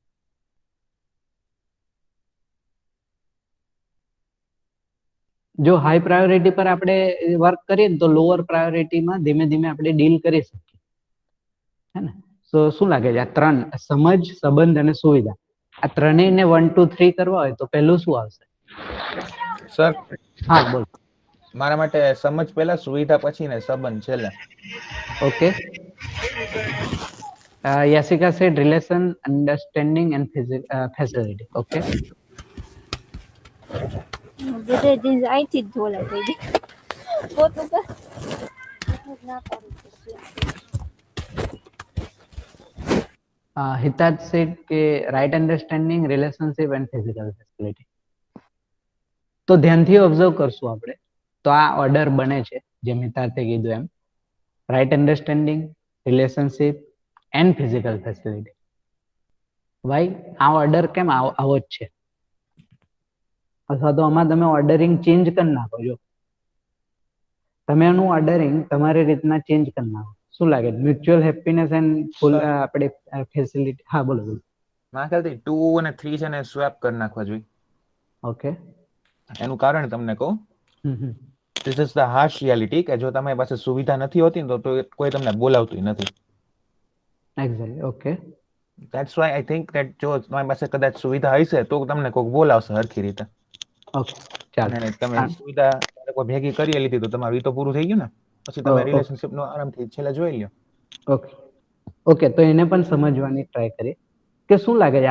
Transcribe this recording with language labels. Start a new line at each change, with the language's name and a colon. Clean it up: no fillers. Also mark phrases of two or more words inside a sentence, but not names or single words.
Gujarati: જો
English: high priority
Gujarati: પર આપણે વર્ક કરીએ ને તો લોઅર પ્રાયોરિટીમાં ધીમે ધીમે આપણે ડીલ કરી શકીએ, હે ને? તો શું લાગે છે આ ત્રણ, સમજ, સંબંધ અને સુવિધા, આ ત્રણેયને 1, 2, 3 કરવા હોય તો પહેલું શું આવશે? સર, હા બોલ. મારા માટે સમજ પહેલા, સુવિધા પછી ને સંબંધ છેલ્લે. ઓકે.
English: Yasika said relation, understanding and facility. Okay.
Gujarati: બધે જીન્સ અહીંથી જ ધોલા થઈ ગઈ. પોતું કર. ના પાડું છું.
English: Hitat said
Gujarati: કે
English: right understanding, relationship and physical facility.
Gujarati: તો ધ્યાનથી ઓબ્ઝર્વ કરશું આપણે તો આ ઓર્ડર બને છે જેમ હિતાર્થે કીધું એમ,
English: right understanding, relationship and physical facility.
Gujarati: ભાઈ આ ઓર્ડર કેમ આવો જ છે? અથવા તો આમાં તમે
English: ordering change
Gujarati: કરી નાખો. જો તમે એનું ઓર્ડરિંગ તમારી રીતના ચેન્જ કરી નાખો. શું લાગે?
English: mutual happiness and full
Gujarati: આપણે ફેસિલિટી. હા બોલો બોલો. મારા ખ્યાલથી 2 અને 3 છે ને સ્વેપ કરી નાખવા જોઈએ. ઓકે. એનું કારણ તમને કહું.
English: This is the harsh reality
Gujarati: કે જો તમારી પાસે સુવિધા નથી હોતી ને તો કોઈ તમને બોલાવતું નથી.
English: Exactly. Okay. That's why I think that
Gujarati: જો તમારી પાસે કદાચ સુવિધા હશે તો તમને કોઈક બોલાવશે હરખી રીતે. ઓકે ચાલો. અને તમે સુવિધા કોઈ ભેગી કરી લીધી તો તમારું ઈ તો પૂરું થઈ ગયું ને. પછી તમે રિલેશનશિપ નો આરામથી છેલ્લે જોઈ લ્યો. ઓકે ઓકે, તો એને પણ સમજવાની ટ્રાય કરીએ કે શું લાગે છે.